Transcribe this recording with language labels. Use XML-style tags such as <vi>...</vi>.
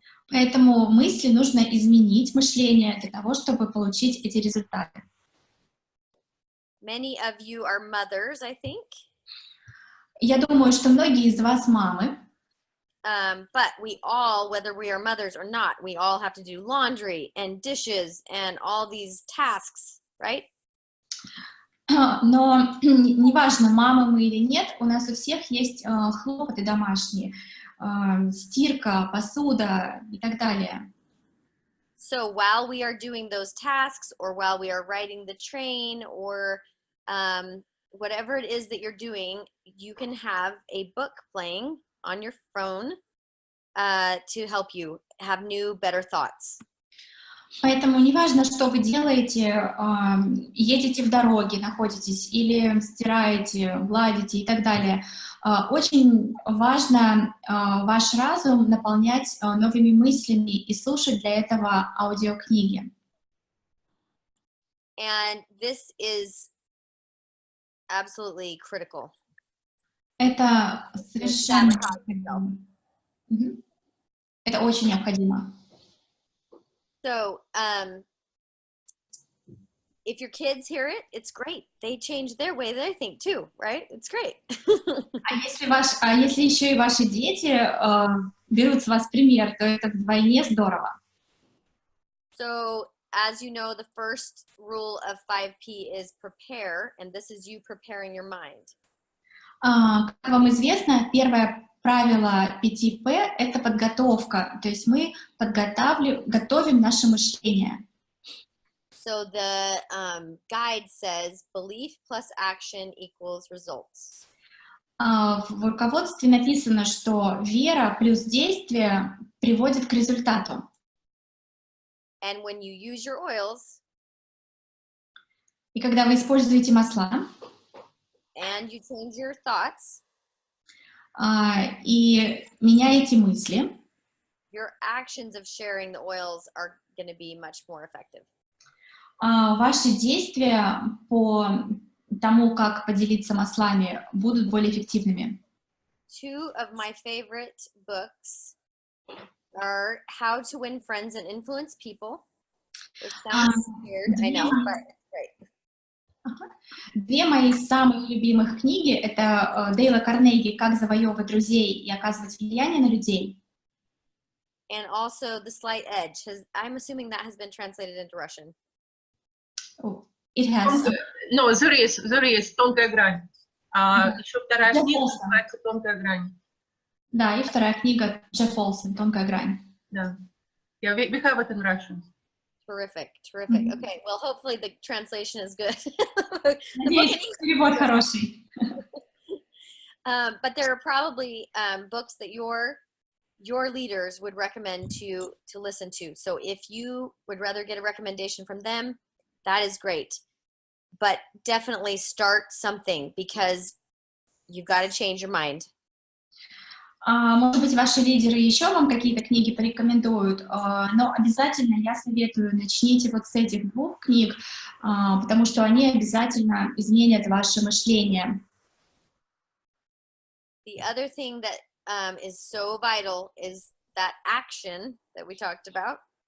<ru>Поэтому мысли нужно изменить, мышление, для того, чтобы получить эти результаты.</ru> <en>Many of you are mothers, I think.</en> <ru>Я думаю, что многие из вас мамы.</ru> <en>But we all, whether we are mothers or not, we all have to do laundry and dishes and all these tasks, right?</en> <ru>Но неважно, мамы мы или нет, у нас у всех есть хлопоты домашние, стирка, посуда и так далее.</ru> <en>So while we are doing those tasks, or while we are riding the train, or whatever it is that you're doing, you can have a book playing on your phone to help you have new, better thoughts.</en> <ru>Поэтому неважно, что вы делаете, едете в дороге, находитесь, или стираете, гладите и так далее. Очень важно ваш разум наполнять новыми мыслями и слушать для этого аудиокниги.</ru> <en>And this is absolutely critical.</en> <ru>Это совершенно необходимо. Это очень необходимо.</ru> <en>So, if your kids hear it, it's great. They change their way they think too, right? It's great.</en> <ru>Если еще и ваши дети берут с вас пример, то это вдвойне здорово.</ru> <en>So, as you know, the first rule of 5P is prepare, and this is you preparing your mind.</en> <ru>Как вам известно, первое правило 5П — это подготовка, то есть мы готовим наше мышление.</ru> <en>So the guide says belief plus action equals results.</en> <ru>В руководстве написано, что вера плюс действие приводит к результату.</ru> <en>And when you use your oils,</en> <ru>и когда вы используете масла,</ru> <en>and you change your thoughts,</en> <ru>и меняете мысли,</ru> <en>your actions of sharing the oils are going to be much more effective.</en> <ru>Ваши действия по тому, как поделиться маслами, будут более эффективными.</ru> <en>Two of my favorite books are How to Win Friends and Influence People. It sounds weird, I know, but it's great.</en> <ru>Две моих самых любимых книги — это Дейла Карнеги «Как завоевывать друзей и оказывать влияние на людей».</ru> <en>And also The Slight Edge. I'm assuming that has been translated into Russian. Oh, it has. No, there is «Тонкая грань».</en> <ru>Еще вторая книга называется «Тонкая грань». Да, и вторая книга Джефф Олсен «Тонкая грань». Да.</ru> <en>Yeah, we have it in Russian. Terrific, terrific. Okay, well, hopefully the translation is good.</en> <ru>Надеюсь, перевод хороший.</ru> <en>But there are probably books that your leaders would recommend to listen to. So if you would rather get a recommendation from them, that is great. But definitely start something, because you've got to change your mind.</en> <ru>Может быть, ваши лидеры еще вам какие-то книги порекомендуют, но обязательно я советую, начните вот с этих двух книг, потому что они обязательно изменят ваше мышление.</ru> <en>The other thing that is so vital is that action that we talked about.</en>